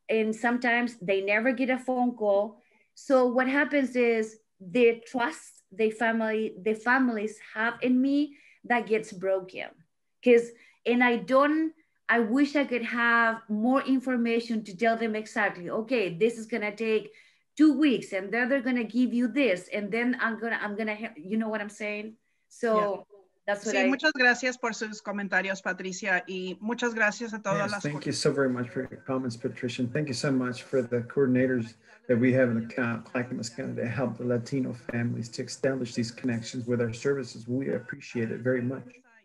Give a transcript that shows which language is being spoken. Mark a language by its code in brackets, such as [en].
[en] And sometimes they never get a phone call. So what happens is the trust the families have in me, that gets broken. And I wish I could have more information to tell them exactly, okay, this is gonna take 2 weeks and then they're gonna give you this. And then I'm gonna, you know what I'm saying? So yeah. That's what [es] muchas gracias por sus comentarios, Patricia, y muchas gracias a todas las. [en] Thank you so very much for your comments, Patricia. And thank you so much for the coordinators that we have in the Clackamas County to help the Latino families to establish these connections with our services. We appreciate it very much.